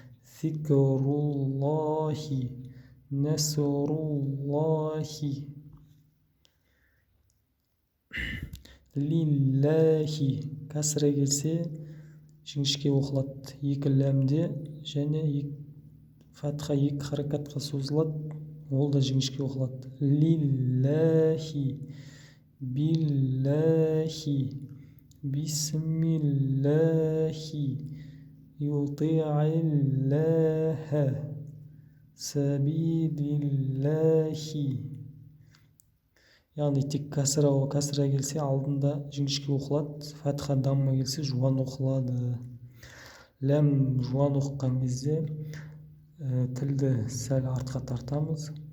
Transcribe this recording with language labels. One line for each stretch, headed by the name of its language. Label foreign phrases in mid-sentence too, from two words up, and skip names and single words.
Kazakh: Зикруллахи, насруллахи, лиллахи кәсіре келсе жіңішке оқылады, екі ләмде, және фатха екі харакатқа созылады, ол да жіңішке оқылады.
Arabic: لله، بالله، بسم الله, يطع الله، سبيل الله.
Kazakh: Яғни тек кәсіра келсе алдында жіңішке оқылады, фатха дамма келсе жуан оқылады. Ләм жуан оқыған кезде тілді сәл артқа тартамыз.